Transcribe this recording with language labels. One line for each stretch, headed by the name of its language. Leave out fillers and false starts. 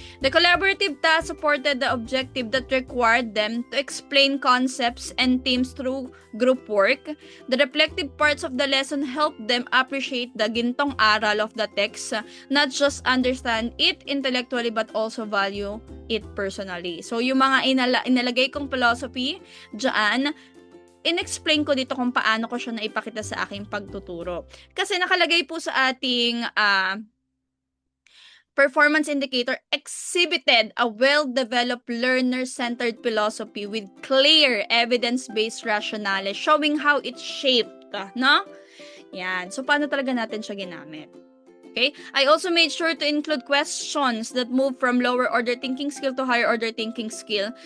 English: The collaborative task supported the objective that required them to explain concepts and themes through group work. The reflective parts of the lesson helped them appreciate the
Filipino: gintong aral
English: of the text, not just understand it intellectually but also value it personally.
Filipino: So, yung mga inalagay kong philosophy dyan, in-explain ko dito kung paano ko siya naipakita sa aking pagtuturo. Kasi nakalagay po sa ating
English: performance indicator, exhibited a well-developed learner-centered philosophy with clear evidence-based rationale showing how it shaped, no? Yan. So,
Filipino: paano talaga natin siya ginamit?
English: Okay? I also made sure to include questions that move from lower order thinking skill to higher order thinking skill.